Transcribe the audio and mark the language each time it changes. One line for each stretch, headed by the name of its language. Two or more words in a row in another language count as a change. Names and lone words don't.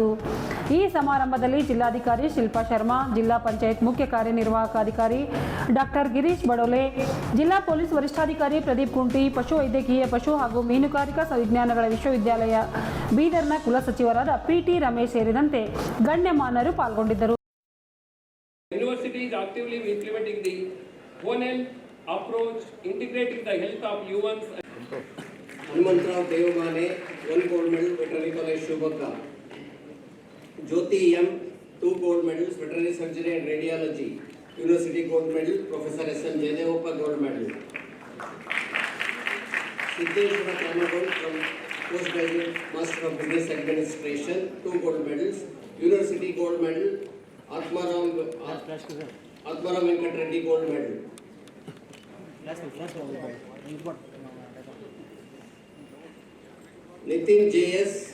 Kannada: ಈ ಸಮಾರಂಭದಲ್ಲಿ ಜಿಲ್ಲಾಧಿಕಾರಿ ಶಿಲ್ಪಾ ಶರ್ಮಾ, ಜಿಲ್ಲಾ ಪಂಚಾಯತ್ ಮುಖ್ಯ ಕಾರ್ಯನಿರ್ವಾಹಕ ಅಧಿಕಾರಿ ಡಾಕ್ಟರ್ ಗಿರೀಶ್ ಬಡೋಲೆ, ಜಿಲ್ಲಾ ಪೊಲೀಸ್ ವರಿಷ್ಠಾಧಿಕಾರಿ ಪ್ರದೀಪ್ ಕುಂಟಿ, ಪಶುವೈದ್ಯಕೀಯ, ಪಶು ಹಾಗೂ ಮೀನುಗಾರಿಕಾ ವಿಜ್ಞಾನಗಳ ವಿಶ್ವವಿದ್ಯಾಲಯ ಬೀದರ್ನ ಕುಲಸಚಿವರಾದ ಪಿ.ಟಿ. ರಮೇಶ್ ಸೇರಿದಂತೆ ಗಣ್ಯಮಾನ್ಯರು ಪಾಲ್ಗೊಂಡಿದ್ದರು.
English: University is actively implementing the One Health approach, integrating the health of humans. ಹನುಮಂತರಾವ್ ದೇವಮಾನೆ 1 gold medal, Veterinary College Shubhakka. Jyoti M 2 gold medals, Veterinary Surgery and Radiology, University gold medal, Professor S.M. Jayadevappa gold medal. Siddheshwara Kamagold from Postgraduate Master of Business Administration 2 gold medals, University gold medal, Atmaram Venkat Reddy gold medal. Nitin J.S.